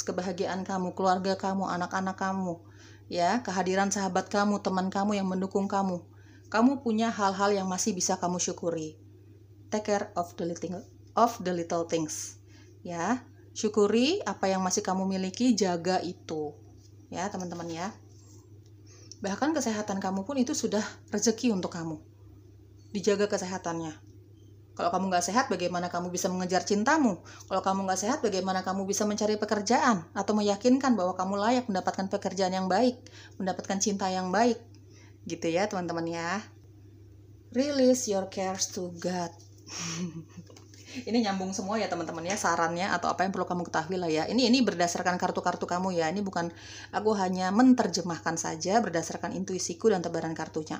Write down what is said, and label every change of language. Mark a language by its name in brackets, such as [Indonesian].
[Indonesian] Kebahagiaan kamu, keluarga kamu, anak-anak kamu, ya, kehadiran sahabat kamu, teman kamu yang mendukung kamu. Kamu punya hal-hal yang masih bisa kamu syukuri. [English] Take care of the little things. [Indonesian] Ya, syukuri apa yang masih kamu miliki, jaga itu. Ya, teman-teman ya. Bahkan kesehatan kamu pun itu sudah rezeki untuk kamu. Dijaga kesehatannya. Kalau kamu nggak sehat, bagaimana kamu bisa mengejar cintamu? Kalau kamu nggak sehat, bagaimana kamu bisa mencari pekerjaan? Atau meyakinkan bahwa kamu layak mendapatkan pekerjaan yang baik, mendapatkan cinta yang baik. Gitu ya teman-teman ya. [English] Release your cares to God. [Indonesian] Ini nyambung semua ya teman-teman ya, sarannya atau apa yang perlu kamu ketahui lah ya. Ini berdasarkan kartu-kartu kamu ya. Ini bukan, aku hanya menerjemahkan saja berdasarkan intuisiku dan tebaran kartunya.